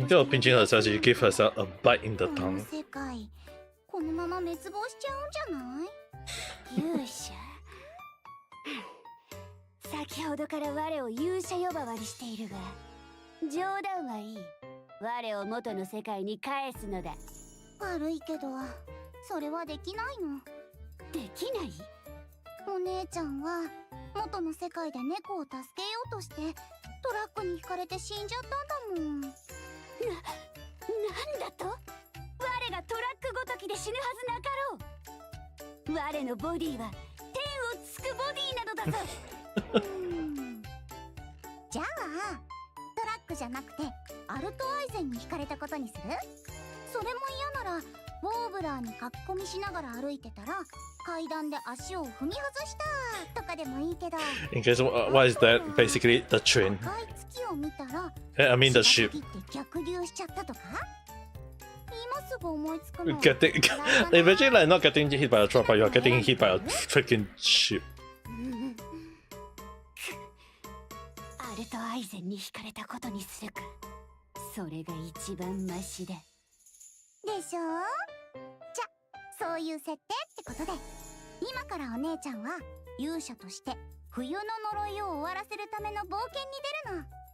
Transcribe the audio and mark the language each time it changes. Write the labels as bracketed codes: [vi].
[en] Instead of pinching herself, she gave herself a bite in the [ja] この [en] tongue. [ja] 世界、このまま滅亡しちゃうんじゃない？勇者。先ほどから我を勇者呼ばわりしているが、冗談はいい。我を元の世界に返すのだ。悪いけど、それはできないの。できない？お姉ちゃんは元の世界で猫を助けようとしてトラックにひかれて死んじゃったんだもん。なんだと？我がトラックごときで死ぬはずなかろう。我のボディは天をつくボディなのだぞ。じゃあトラックじゃなくてアルトアイゼンにひかれたことにする？それも嫌ならウォーブラーに書き込みしながら歩いてたら階段で足を踏み外したとかでもいいけど。 [en] In case, what is that? Basically, the train. [ja] 赤い月を見たら [en] I mean, the ship. [ja] って逆流しちゃったとか？今すぐ思いつくの。 [en] Getting, eventually, like not getting hit by a truck, but you're getting hit by a freaking ship. [ja] アルトアイゼンに引かれたことにするか。それが一番マシだ。でしょ？じゃ、そういう設定ってことで、今からお姉ちゃんは勇者として冬の呪いを終わらせるための冒険に出るの。